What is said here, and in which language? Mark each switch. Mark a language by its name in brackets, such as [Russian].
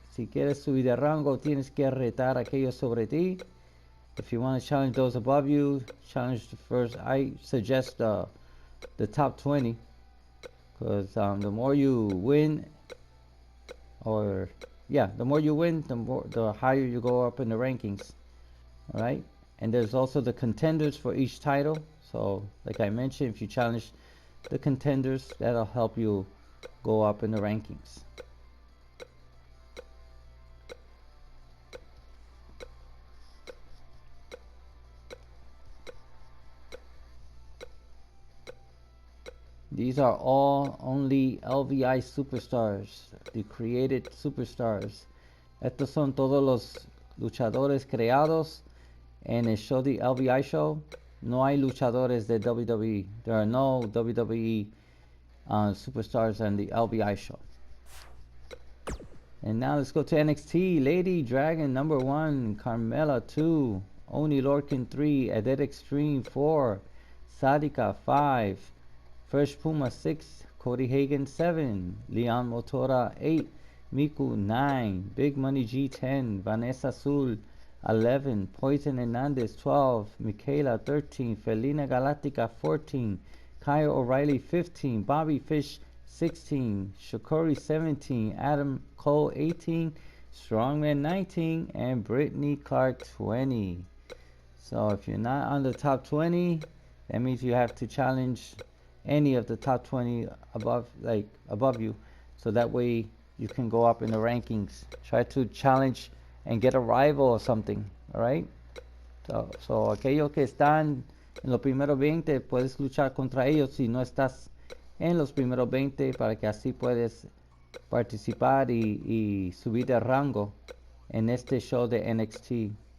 [Spanish] Si quieres subir de rango, tienes que retar a aquellos sobre ti. [English] If you want to challenge those above you, challenge the first. I suggest the top 20, because the more you win, the more you win, the higher you go up in the rankings. All right. And there's also the contenders for each title. So like I mentioned, if you challenge the contenders, that'll help you go up in the rankings. These are all only LVI superstars, the created superstars. [Spanish] Estos son todos los luchadores creados en el show de LVI show. No hay luchadores de WWE. [English] There are no WWE superstars on the LVI show. And now let's go to NXT. Lady Dragon number 1, Carmella 2, Oni Lorcan 3, Adet Extreme 4, Sadika 5, Fresh Puma 6, Cody Hagan 7, Leon Motora 8, Miku 9, Big Money G 10, Vanessa Azul 11, Poison Hernandez 12, Michaela 13, Felina Galactica 14, Kyle O'Reilly 15, Bobby Fish 16, Shakori 17, Adam Cole 18, Strongman 19, and Brittany Clark 20. So if you're not on the top 20, that means you have to challenge any of the top 20 above you, so that way you can go up in the rankings. Try to challenge and get a rival or something. All right, so [Spanish] aquellos que están en los primeros 20 puedes luchar contra ellos si no estás en los primeros 20, para que así puedes participar y subir de rango en este show de NXT.